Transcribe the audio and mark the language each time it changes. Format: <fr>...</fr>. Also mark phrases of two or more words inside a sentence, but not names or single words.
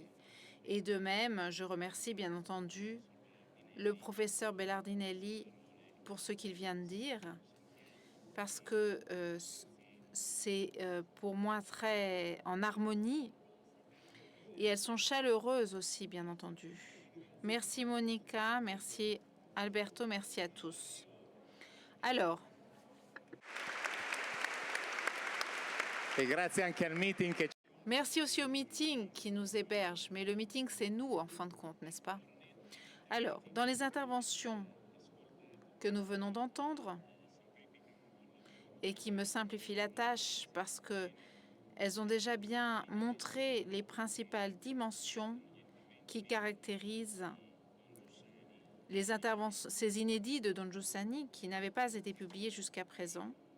<fr>Et de même, je remercie bien entendu le professeur Bellardinelli pour ce qu'il vient de dire, parce que c'est pour moi très en harmonie et elles sont chaleureuses aussi, bien entendu. Merci Monica, merci Alberto, merci à tous. Alors,</fr> <it>e grazie anche al meeting che</it> <fr>merci aussi au meeting qui nous héberge, mais le meeting c'est nous en fin de compte, n'est-ce pas? Alors, dans les interventions que nous venons d'entendre et qui me simplifient la tâche parce que elles ont déjà bien montré les principales dimensions qui caractérisent les interventions, ces inédits de Don Giussani qui n'avaient pas été publiés jusqu'à présent.</fr>